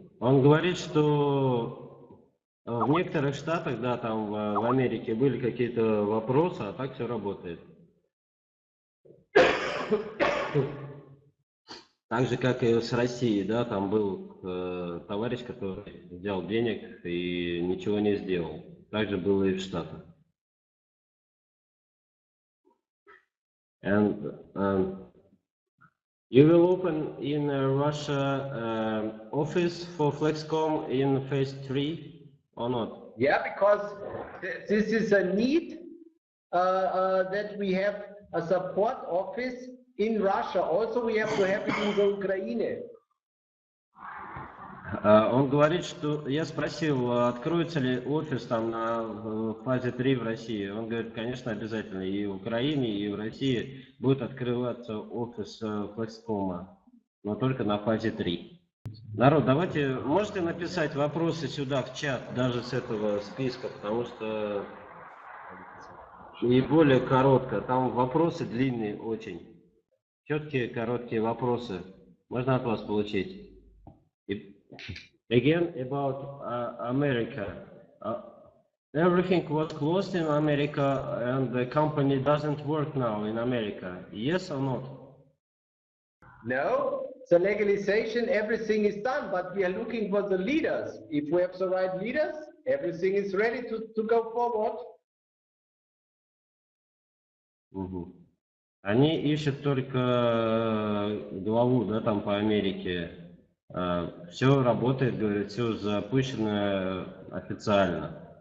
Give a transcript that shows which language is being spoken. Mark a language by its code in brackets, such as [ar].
[ru] Он говорит, что в некоторых штатах, да, там в Америке были какие-то вопросы, а так все работает. Так же, как и с Россией, да, там был товарищ, который взял денег и ничего не сделал. Так же было и в Штатах. [en] And you will open in Russia office for Flexkom in phase 3 or not? Yeah, because this is a need that we have a support office in Russia. Also, we have to have it in the Ukraine. [ru] Он говорит, что я спросил, откроется ли офис там на фазе 3 в России. Он говорит, конечно, обязательно. И в Украине, и в России будет открываться офис Flexkom, но только на фазе 3. Народ, давайте, можете написать вопросы сюда в чат, даже с этого списка, потому что и более коротко. Там вопросы длинные очень. Четкие, короткие вопросы можно от вас получить. [en] Again, about America. Everything was closed in America and the company doesn't work now in America. Yes or not? No, the legalization, everything is done, but we are looking for the leaders. If we have the right leaders, everything is ready to go forward. [ru] Они ищут только главу, да, там по Америке. Все работает, говорит, все запущено официально.